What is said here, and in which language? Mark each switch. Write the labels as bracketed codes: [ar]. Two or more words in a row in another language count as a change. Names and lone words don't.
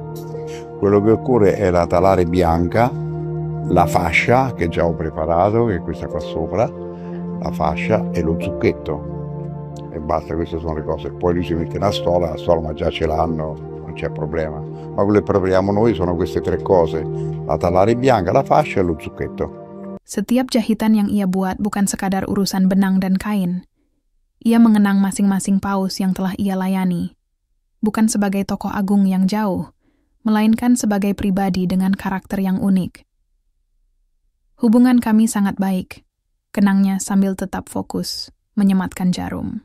[it] Quello che occorre è la talare bianca, la fascia che già ho preparato, che è questa qua sopra, la fascia e lo zucchetto. E basta, queste sono le cose. Poi lui si mette la stola ma già ce l'hanno, non c'è problema. Ma quello che prepariamo noi sono queste 3 cose: la talare bianca, la fascia e lo zucchetto. [id] Setiap jahitan yang ia buat bukan sekadar urusan benang dan kain. Ia mengenang masing-masing paus yang telah ia layani. Bukan sebagai tokoh agung yang jauh, melainkan sebagai pribadi dengan karakter yang unik. Hubungan kami sangat baik, kenangnya sambil tetap fokus menyematkan jarum.